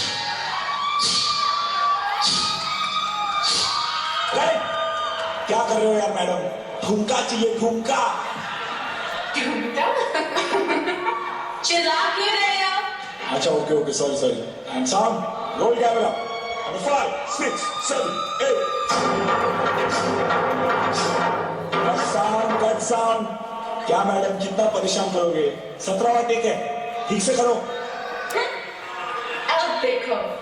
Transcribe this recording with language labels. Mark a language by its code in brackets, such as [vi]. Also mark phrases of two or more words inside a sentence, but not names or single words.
[en] Ready? [hi] क्या कर रहे हो यार मैडम? ठुमका चाहिए ठुमका. ठुमका? चिल्ला क्यों रहे हो? [en] अच्छा ओके sorry. And sound. Roll your camera up. And 5, 6, 7, 8. Cut sound. [hi] क्या मैडम कितना परेशान करोगे? 17वां टेक है. ठीक से करो. अब देखो.